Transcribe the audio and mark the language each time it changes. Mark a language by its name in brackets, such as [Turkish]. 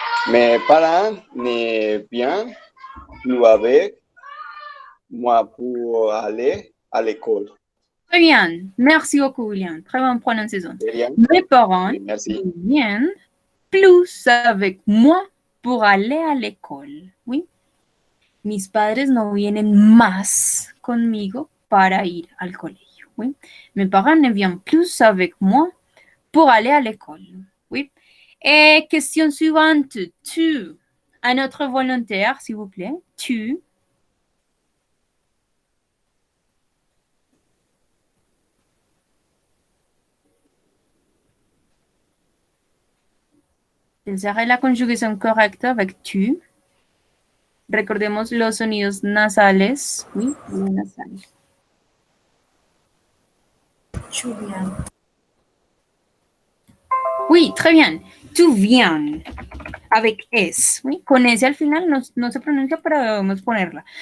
[French] Mes parents ne viennent plus avec moi pour aller à l'école. Très bien. Merci beaucoup, William. Très bonne prononciation. Très bien. Mes parents Oui, merci. viennent plus avec moi pour aller à l'école. Oui. [Spanish] Mis padres no vienen más conmigo para ir al colegio. [French] Oui. Mes parents ne viennent plus avec moi pour aller à l'école. Oui. Et question suivante. Tu. À notre volontaire, s'il vous plaît. Tu. Quelle serait la [Spanish] conjugación correcta [French] avec tu? [Spanish] Recordemos los sonidos nasales. Oui, los nasales. [French] Tu viens. Oui, très bien. Tu viens. Avec S. [Spanish] Oui, con S al final no se pronuncia, pero debemos ponerla.